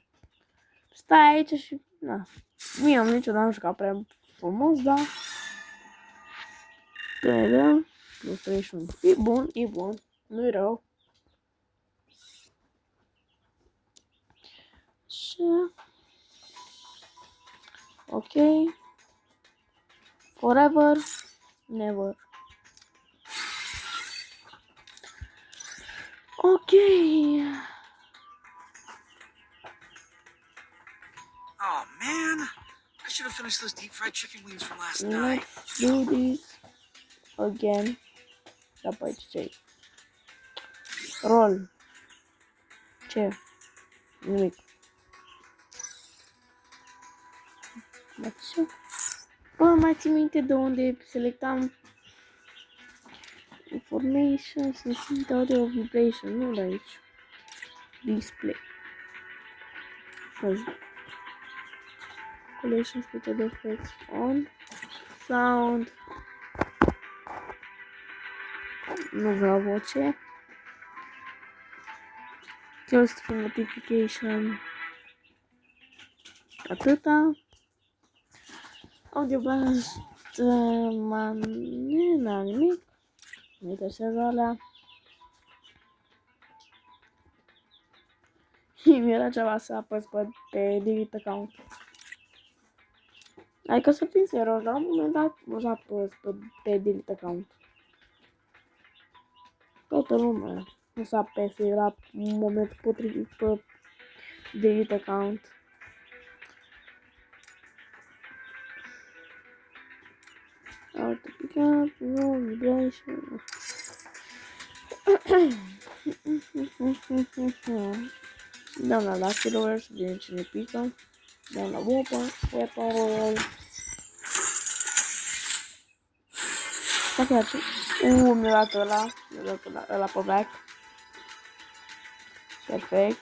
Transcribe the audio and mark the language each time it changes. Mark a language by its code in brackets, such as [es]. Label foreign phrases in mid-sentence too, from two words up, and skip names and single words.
[ro] Stai aici și... Na. Mie niciodată nu știu că prea frumos, dar... Trebuie. Plus 31. E bun, e bun. Nu-i rău. Și... [en] Ok. Forever. Never. Ok. Oh man, I should have finished those deep fried chicken wings from last night. Let's do this again. [ro] Da, păi ce? Roll. Ce? Nimic. Dar ce? Bă, mai țin minte de unde selectam [en] information, sensitivity, audio, vibration, [ro] nu de aici. Display. [en] Collection, special effects, on, sound. [ro] Nu vreau voce. [en] Just notification. [ro] Atâta. [en] Audio blast. [ro] N-am nimic. Nu interesează alea. Mi-era ceva să apăs pe [en] delete account. [ro] Adică să fii serios, la un moment dat o să apăs pe [en] delete account. [ro] Toată lumea o să apese la un moment potrivit pe [en] delete account. Auto pick up, no vibration. [ro] Dăm la Lucky Roller să vedem cine pică. Dăm la Weapon Royal. Da chiar ce? Mi-a dat ăla pe back. Perfect.